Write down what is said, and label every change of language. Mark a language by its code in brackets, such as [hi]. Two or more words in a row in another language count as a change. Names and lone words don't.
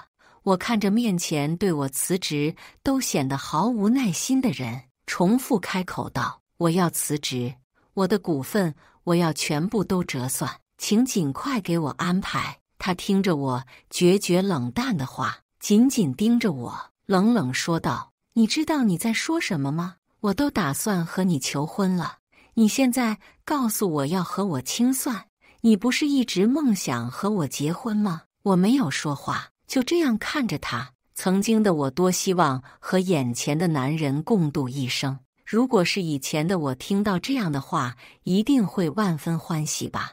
[zh] 我看着面前對我辭職都顯得毫無耐心的人，重複開口道：我要辭職，我的股份我要全部都折算，請盡快給我安排。他聽着我決絕冷淡的話，緊緊盯着我，冷冷說道：你知道你在說什麼嗎？我都打算和你求婚了，你現在告訴我要和我清算？你不是一直夢想和我結婚嗎？我沒有說話，就這樣看着他。曾經的我多希望和眼前的男人共度一生，如果是以前的我聽到這樣的話，一定會萬分歡喜吧。